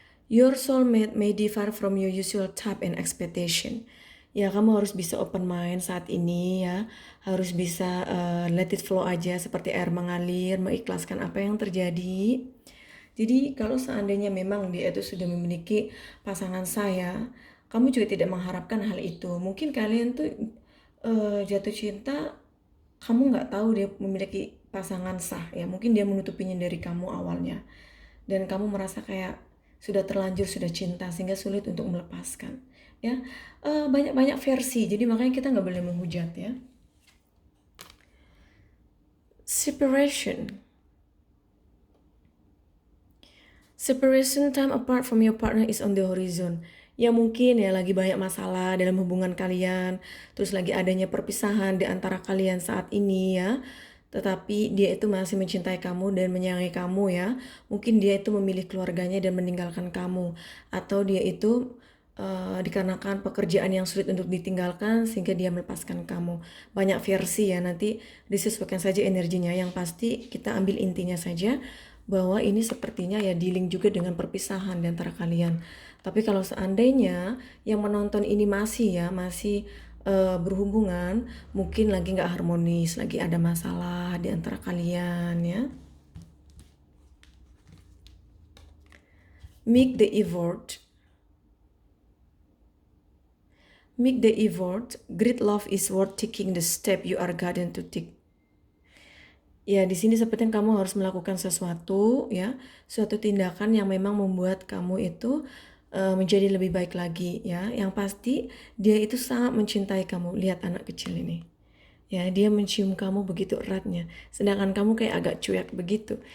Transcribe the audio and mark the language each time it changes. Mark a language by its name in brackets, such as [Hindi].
[English] Your soulmate may differ from your usual type and expectation. [Indonesian] Ya, kamu harus bisa open mind saat ini ya. Harus bisa [English] let it flow [Indonesian] aja seperti air mengalir, mengikhlaskan apa yang terjadi. Jadi kalau seandainya memang dia itu sudah memiliki pasangan saya, kamu juga tidak mengharapkan hal itu. Mungkin kalian tuh jatuh cinta, kamu nggak tahu dia memiliki pasangan sah ya. Mungkin dia menutupinya dari kamu awalnya. Dan kamu merasa kayak sudah terlanjur, sudah cinta sehingga sulit untuk melepaskan. Ya, banyak-banyak versi. Jadi makanya kita nggak boleh menghujat ya. [English] Separation. Separation time apart from your partner is on the horizon. [Indonesian] Ya mungkin ya lagi banyak masalah dalam hubungan kalian, terus lagi adanya perpisahan di antara kalian saat ini ya. Tetapi dia itu masih mencintai kamu dan menyayangi kamu ya. Mungkin dia itu memilih keluarganya dan meninggalkan kamu. Atau dia itu dikarenakan pekerjaan yang sulit untuk ditinggalkan sehingga dia melepaskan kamu. Banyak versi ya, nanti disesuaikan saja energinya. Yang pasti kita ambil intinya saja bahwa ini sepertinya ya dealing juga dengan perpisahan di antara kalian. Tapi kalau seandainya yang menonton ini masih berhubungan, mungkin lagi nggak harmonis, lagi ada masalah di antara kalian ya. [English] Make the effort. Make the effort. Great love is worth taking the step you are guided to take. [Indonesian] Ya, di sini sepertinya kamu harus melakukan sesuatu ya, suatu tindakan yang memang membuat kamu itu menjadi lebih baik lagi ya. Yang pasti dia itu sangat mencintai kamu. Lihat anak kecil ini. Ya, dia mencium kamu begitu eratnya. Sedangkan kamu kayak agak cuek begitu.